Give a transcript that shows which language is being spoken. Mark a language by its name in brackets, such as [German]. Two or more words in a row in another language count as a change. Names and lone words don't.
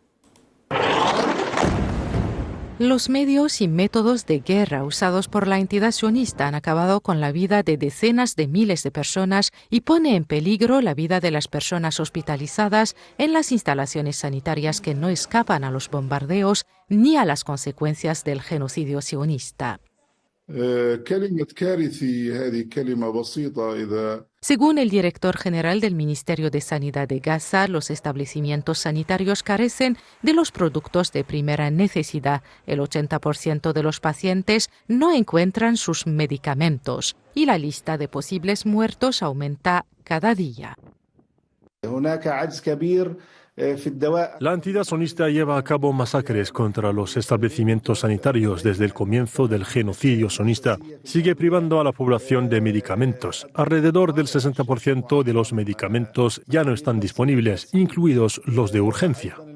[Spanish] Los medios y métodos de guerra usados por la entidad sionista han acabado con la vida de decenas de miles de personas y pone en peligro la vida de las personas hospitalizadas en las instalaciones sanitarias que no escapan a los bombardeos ni a las consecuencias del genocidio sionista. [Arabic] كلمة كارثي هذه كلمة بسيطة إذا [Spanish] Según el director general del Ministerio de Sanidad de Gaza, los establecimientos sanitarios carecen de los productos de primera necesidad. El 80% de los pacientes no encuentran sus medicamentos y la lista de posibles muertos aumenta cada día. [Arabic] هناك عجز كبير في الدواء. [Spanish] La entidad sionista lleva a cabo masacres contra los establecimientos sanitarios desde el comienzo del genocidio sionista. Sigue privando a la población de medicamentos. Alrededor del 60% de los medicamentos ya no están disponibles, incluidos los de urgencia.